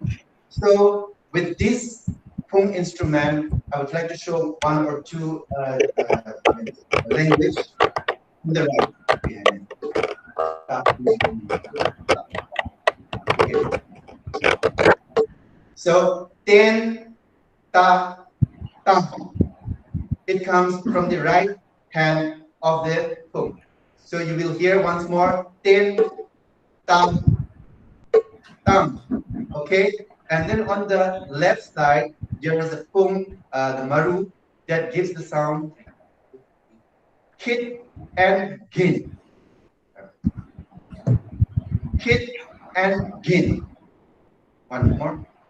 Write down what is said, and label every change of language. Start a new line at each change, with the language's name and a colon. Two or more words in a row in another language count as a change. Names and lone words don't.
English: So with this pung instrument, I would like to show one or two language on the right behind it. Okay. So ten ta tam. It comes from the right hand of the pung. So you will hear once more ten tam tam. Okay. And then on the left side there is a pung, the maru, that gives the sound kit and gin. Kit and gin. One more.